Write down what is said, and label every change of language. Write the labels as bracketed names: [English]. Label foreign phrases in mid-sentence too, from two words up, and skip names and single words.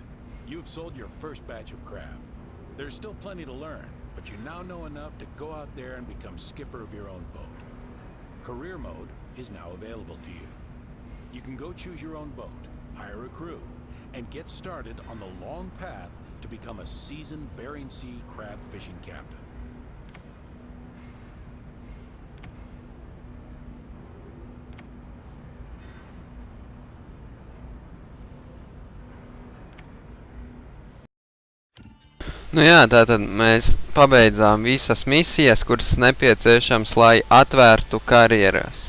[English] You've sold your first batch of crab. There's still plenty to learn, but you now know enough to go out there and become skipper of your own boat. Career mode is now available to you. You can go choose your own boat, hire a crew, and get started on the long path to become a seasoned Bering Sea crab fishing captain. [Latvian] Nu jā, tātad mēs pabeidzām visas misijas, kuras nepieciešams, lai atvērtu karjeras.